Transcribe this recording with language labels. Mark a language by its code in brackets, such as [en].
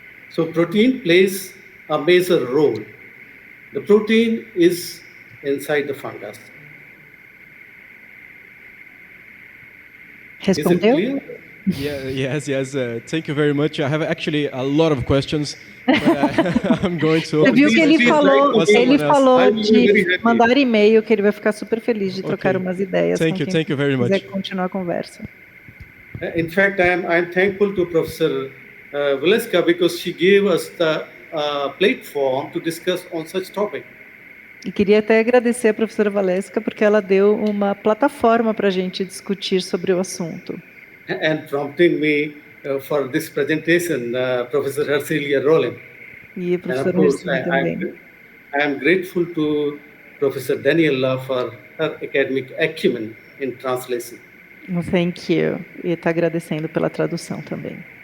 [en] So protein plays a major role. The protein is inside the fungus. [pt] Respondeu? [en] Yes. Thank you very much. I have actually a lot of questions. I'm going to. [pt] Você viu que ele falou de mandar e-mail, que ele vai ficar super feliz de trocar umas ideias. [en] Thank you very much. [pt] Quiser continuar a conversa. [en] In fact, I'm thankful to Professor Valeska because she gave us the platform to discuss on such topic. [pt] E queria até agradecer a professora Valeska porque ela deu uma plataforma para a gente discutir sobre o assunto. [en] And prompting me for this presentation, Professor Hercilia Rowland. [pt] E a professora Hercilia também. [en] I am grateful to Professor Daniela for her academic acumen in translation. Thank you. [pt] E está agradecendo pela tradução também.